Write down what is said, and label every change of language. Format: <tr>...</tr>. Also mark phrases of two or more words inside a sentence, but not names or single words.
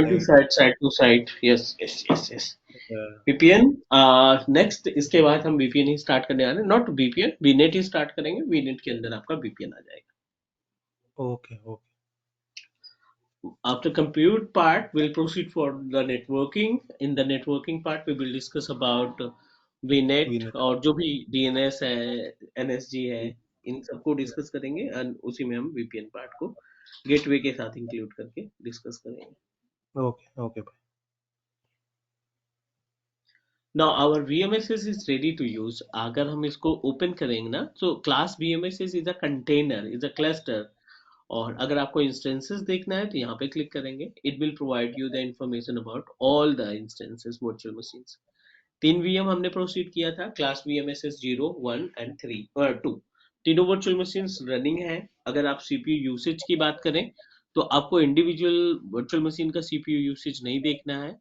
<en>point two साइट। side, side to side, yes yes yes yes. VPN, next</en> <hi>इसके बाद हम वीपीएन ही स्टार्ट करने वाले हैं,</hi> <en>not VPN, VNet</en> <hi>ही स्टार्ट करेंगे। वीनेट के अंदर आपका वीपीएन आ जाएगा।</hi> <en>OK OK. After compute part, we'll proceed for the networking. In the networking part, we will discuss about VNet वीनेट।</en> <hi>और जो भी DNS है, NSG है, इन सबको डिस्कस करेंगे, और उसी में हम VPN पार्ट को गेटवे के साथ इंक्लूड करके डिस्कस करेंगे।</hi> <en>OK OK भाई। Now our VMSS is ready to use।</en> <hi>अगर हम इसको ओपन करेंगे ना, तो क्लास</hi> <en>VMSS is a container, is a cluster।</en> <hi>और अगर आपको इंस्टेंसेस देखना है, तो यहाँ पे क्लिक करेंगे।</hi> <en>It will provide you the information about all the instances virtual machines.</en> <hi>3 VM हमने प्रोसीड किया था, क्लास VMSS 0, 1 एंड 3 और 2। तीनों</hi> <en>virtual machines running</en> <hi>है। अगर आप</hi> <en>CPU usage</en> <hi>की बात करें, तो आपको</hi> <en>individual virtual machine</en> <hi>का</hi> <en>CPU usage</en> <hi>नहीं देखना है।</hi>